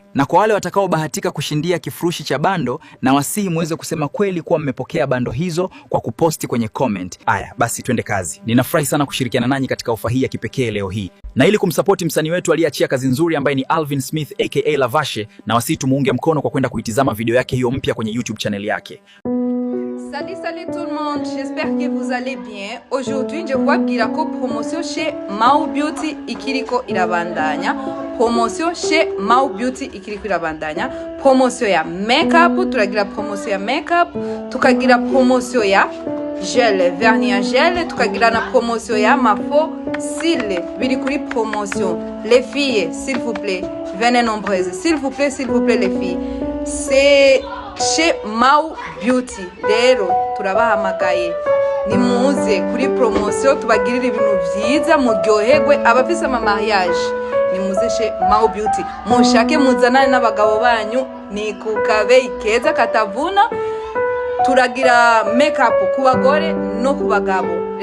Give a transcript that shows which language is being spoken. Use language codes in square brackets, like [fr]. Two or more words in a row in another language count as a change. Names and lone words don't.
[sw] Na kwa wale watakaobahatika kushindia kifurushi cha bando, na wasihi muweze kusema kweli kuwa mmepokea bando hizo kwa kuposti kwenye comment. Aya, basi twende kazi. Ninafurahi sana kushirikiana nanyi katika ofa hii ya kipekee leo hii. Na ili kumsupport msanii wetu aliyeachia kazi nzuri ambaye ni Alvin Smith aka Lavashe, na wasihi tumuunge mkono kwa kwenda kuitizama video yake hiyo mpya kwenye YouTube channel yake. [fr] Salut tout le monde, j'espère que vous allez bien. Aujourd'hui, je vois Girako promotion chez Mau Beauty [rn] ikiriko irabandanya. [fr] Promotion chez [rn] Mau Beauty ikiriko irabandanya. Promotion ya makeup, turagira promotion ya makeup, tukagira promotion ya gel, [fr] vernis gel, [rn] tukagira na promotion ya mafo cils, biri kuri promotion. [fr] Les filles, s'il vous plaît, venez nombreuses. S'il vous plaît les filles. C'est chez Mau Beauty. [rn] Rero turabahamagaye nimuze kuri promotion, tubagirira ibintu vyiza muryoherwe. Abafise ama mariage nimuze chez Mau Beauty, mushake muzanane n'abagabo banyu, ni kukabe keza katavuna. Turagira makeup ku bagore no ku bagabo.